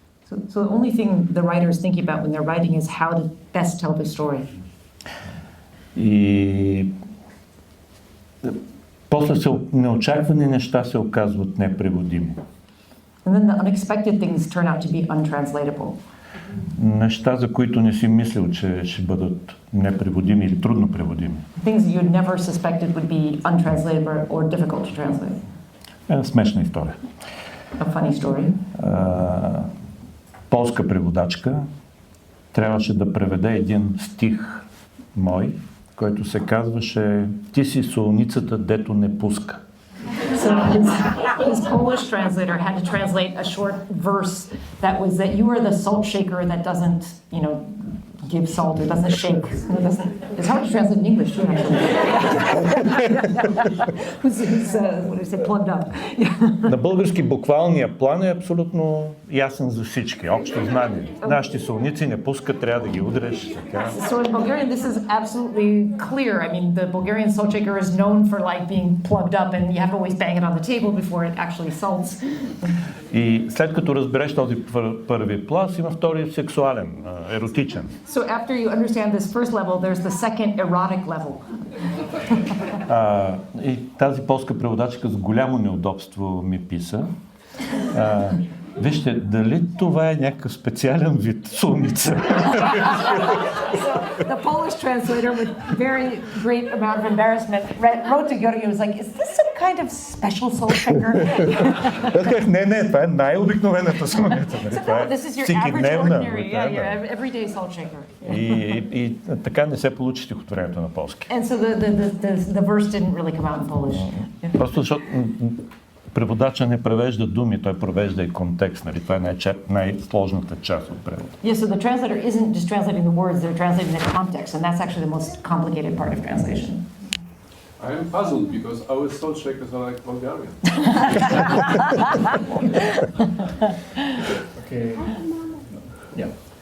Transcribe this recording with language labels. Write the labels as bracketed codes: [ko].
[en] So the only thing the writer is thinking about when they're writing is how to best tell the story. [bg] И после неочаквани неща се оказват непреводими. [en] And then the unexpected things turn out to be untranslatable. [bg] Неща, за които не си мислил, че ще бъдат непреводими или трудно преводими. [en] Things that you'd never suspected would be untranslatable or difficult to translate. [bg] Смешна история. [en] A funny story. [bg] Полска преводачка трябваше да преведе един стих мой, който се казваше "Ти си солницата, дето не пуска". [en] So his Polish translator had to translate a short verse that was that you are the salt shaker that doesn't, give salt, it doesn't shake. It's hard to translate in English too, actually. What do you say, plugged up. [bg] На български буквалния план е абсолютно ясен за всички, общо знание. Нашите солници не пускат, трябва да ги удреш. [en] So in Bulgarian, this is absolutely clear. I mean, the Bulgarian salt shaker is known for being plugged up, and you have to always bang it on the table before it actually salts. [bg] И след като разбереш този първи пласт, има втори сексуален, еротичен. [en] So after you understand this first level, there's the second erotic level. [bg] И тази полска преводачка с голямо неудобство ми писа. Вижте, дали това е някакъв специален вид солница? [en] So the Polish translator, with very great amount of embarrassment, wrote to Georgi and was like, "Is this some kind of special salt shaker?" [bg] Не, това е най-обикновената солница. [en] This is your average, ordinary, your everyday salt shaker. [bg] И така не се получи стихотворението на полски. [en] And so the verse didn't really come out in Polish. [bg] Просто защото преводача не превежда думи, той превежда и контекст. Нали? Това е най-сложната част от превода. [en] Yeah, so the translator isn't just translating the words, they're translating the context, and that's actually the most complicated part of translation. I am puzzled because our salt shakers are like Bulgarian. Okay. Yeah.